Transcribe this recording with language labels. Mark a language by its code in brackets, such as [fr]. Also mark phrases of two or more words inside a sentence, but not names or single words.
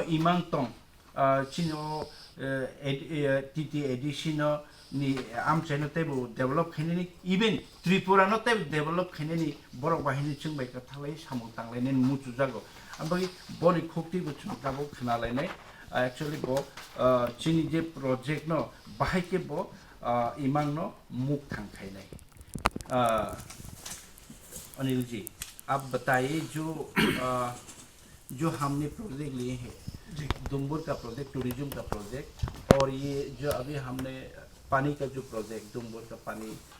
[trp] इमां तं चिनो टिटि एडिशन नि आम चैनो तेबो डेभलप खाइनानि इवन त्रिपुरा न तेबो डेभलप खाइनानि बरक बाहायनि चंबाय कथालाय सामुं तांलायनि मुचु जागो ओमफ्राय बनि खुक्ति बुचु ताबो खोनालायनाय एक्चुअली बो चिनि जे प्रोजेक्ट न बाहायके बो इमां न मुख थांखाइनाय [hi] अनिल जी आप बताइए जो हमने प्रोजेक्ट लिए हैं दुम्बुर का प्रोजेक्ट टूरिज्म का प्रोजेक्ट और ये जो अभी हमने पानी का जो प्रोजेक्ट दुम्बुर का पानी